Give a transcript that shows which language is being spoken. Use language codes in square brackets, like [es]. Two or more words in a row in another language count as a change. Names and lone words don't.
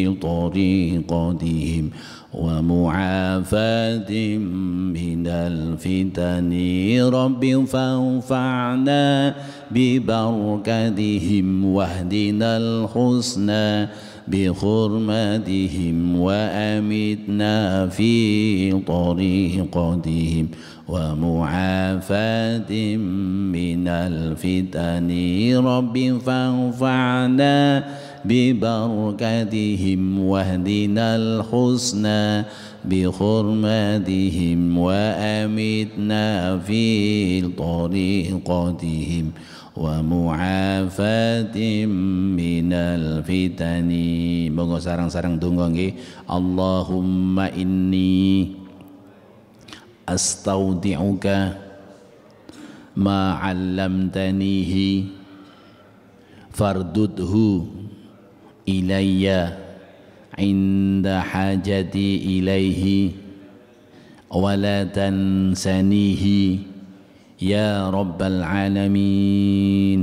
[ar] طريقتهم ومعافاة من الفتن ربي فانفعنا ببركتهم واهدنا الحسنى بحرمتهم وأمتنا في طريقتهم ومعافاة من الفتن ربي فانفعنا ببركتهم واهدنا الحسنى بحرمتهم وأمتنا في طريقتهم ومعافاة من الفتن. [jv] Monggo sarang-sarang donga nggih. [ar] اللهم إني أستودعك ما علمتنيه فاردده إلي عند حاجتي إليه ولا تنسنيه يا رب العالمين.